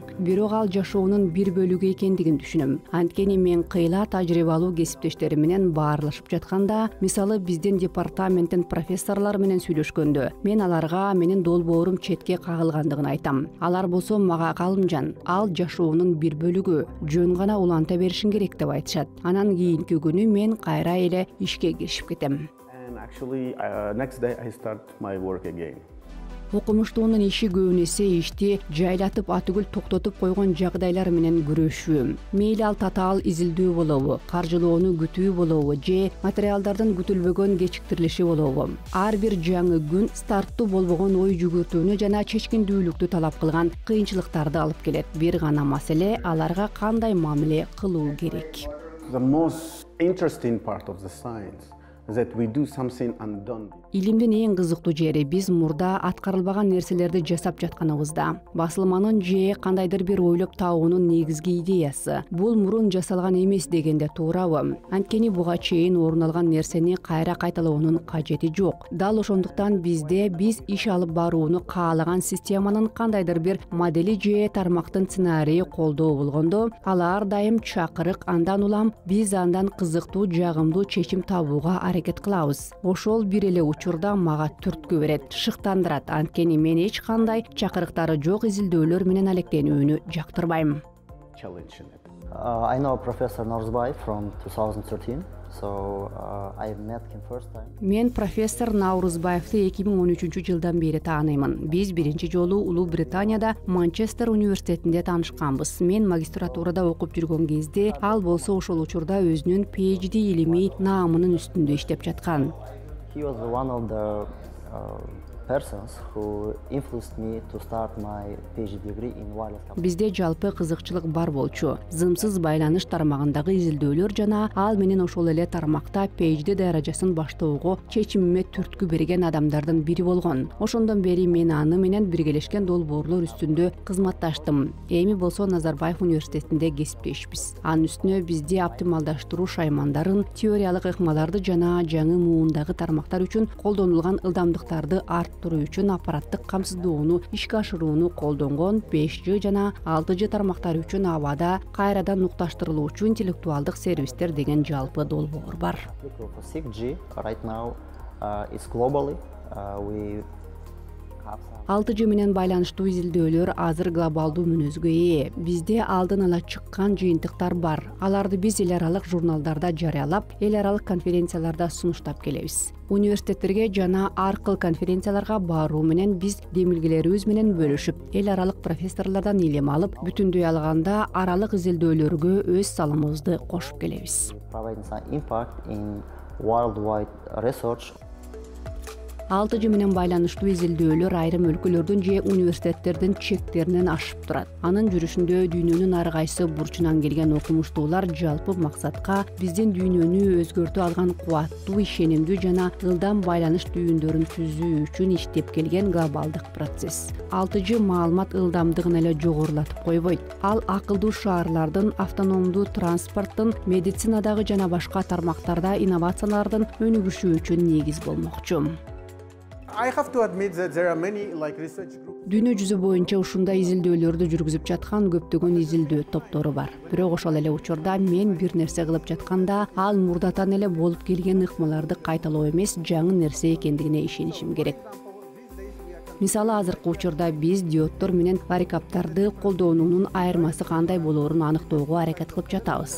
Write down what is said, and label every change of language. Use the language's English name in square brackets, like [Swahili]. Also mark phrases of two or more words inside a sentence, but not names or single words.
[Kyrgyz] Бирок ал жашоонун бир бөлүгү экендигин түшүнөм. Анткени мен кыйла тажрыйбалуу кесиптештерим менен баарлашып жатканда, мисалы биздин департаменттин профессорлор менен сүйлөшкөндө, мен аларга менин долбоорум четке кагылгандыгын айтам. Алар болсо мага Галымжан, ал жашоонун бир бөлүгү, жөн гана уланта беришиң керек деп айтышат. Анан кийинки күнү мен кайра эле ишке киришип кетем. [English] And actually, next day I start my work again. [Kyrgyz] Окумуштуунун иши көбүнесе ишти жайлатып атүгүл токтотуп койгон жагдайлар менен күрөшүү. Мейли ал татаал изилдөө болобу, каржылоону күтүү болобу же материалдардын күтүлбөгөн кечиктирилиши болобу. Ар бир жаңы күн старттуу болбогон ой жүгүртүүнү жана чечкиндүүлүктү талап кылган кыйынчылыктарды алып келет. Бир гана маселе аларга кандай мамиле кылуу керек. [English] The most interesting part of the science is that we do something undone. [Kyrgyz] Илимдин эң кызыктуу жери биз мурда аткарылбаган нерселерди жасап жатканыбызда. Басылманын же кандайдыр бир ойлоп табуунун негизги идеясы. Бул мурун жасалган эмес дегенде туурабы? Анткени буга чейин орун алган нерсени кайра кайталоонун кажети жок. Дал ошондуктан биз иш алып барууну каалаган системанын кандайдыр бир модели же тармактын сценарийи колдоо болгондо, ал ар дайым чакырык, андан улам биз андан кызыктуу, жагымдуу чечим табууга аракет кылабыз. Ошол бир эле учурда мага түрткү берет, шыктандырат. Анткени мен эч кандай чакырыктары жок изилдөөлөр менен алектенүүнү жактырбайм. [English] I know Professor Nauruzbayev from 2013, so I met him first time. [Kyrgyz] Мен профессор Наурузбаевди 2013 жылдан бери тааныймын. Биз биринчи жолу Улуу Британияда Манчестер университетинде таанышканбыз. Мен магистратурада окуп жүргөн кезде, ал болсо ошол учурда өзүнүн PhD илимий наамынын үстүндө иштеп жаткан. [English] He was one of the persons who influenced me to start my PhD degree in wireless communication. [Kyrgyz] Бизде жалпы кызыкчылык бар болчу. Зымсыз байланыш тармагындагы изилдөөлөр жана ал менен ошол эле тармакта PhD даражасын баштоого чечимиме түрткү берген адамдардын бири болгон. Ошондон бери мен аны менен биргелешкен долбоорлор үстүндө кызматташтым. Эми болсо Назарбаев университетинде кесиптешпиз. Анын үстүнө бизде оптималдаштыруу шаймандарын, теориялык ыкмаларды жана жаңы муундагы тармактар үчүн колдонулган ылдамдыктарды арттыруу үчүн аппараттык камсыздоону ишке ашырууну колдонгон 5G жана 6G тармактары үчүн абада кайрадан нукташтырылуучу интеллектуалдык сервистер деген жалпы долбоор бар. [English] For 6G right now It's globally. We have some [Kyrgyz] 6G менен байланыштуу изилдөөлөр азыр глобалдуу мүнөзгө ээ. Бизде алдын ала чыккан жыйынтыктар бар. Аларды биз эл аралык журналдарда жарыялап, эл аралык конференцияларда сунуштап келебиз. Университеттерге жана ар кыл конференцияларга баруу менен биз демилгелерибиз менен бөлүшүп, эл аралык профессорлордон илим алып, бүтүндөй алганда аралык изилдөөлөргө өз салымыбызды кошуп келебиз. [English] providing some impact in worldwide research. [Kyrgyz] 6G менен байланыштуу изилдөөлөр айрым өлкөлөрдүн же университеттердин чектеринен ашып турат. Анын жүрүшүндө дүйнөнүн ар кайсы бурчунан келген окумуштуулар жалпы максатка биздин дүйнөнү өзгөртүп алган кубаттуу, ишенимдүү жана ылдам байланыш түйүндөрүн түзүү үчүн иштеп келген глобалдык процесс. 6G маалымат ылдамдыгын эле жогорулатып койбойт. Ал акылдуу шаарлардын, автономдуу транспорттун, медицинадагы жана башка тармактарда инновациялардын өнүгүшү үчүн негиз болмокчу. [English] I have to admit that there are many research groups. [Kyrgyz] Дүйнө жүзү боюнча ушундай изилдөөлөрдү жүргүзүп жаткан көптөгөн изилдөө топтору бар. Бирок ошол эле учурда мен бир нерсе кылып жатканда, ал мурдатан эле болуп келген ыкмаларды кайталоо эмес, жаңы нерсе экендигине ишенишим керек. Мисалы, азыркы учурда биз диоддор менен варикаптарды колдонуунун айырмасы кандай болоорун аныктоого аракет кылып жатабыз.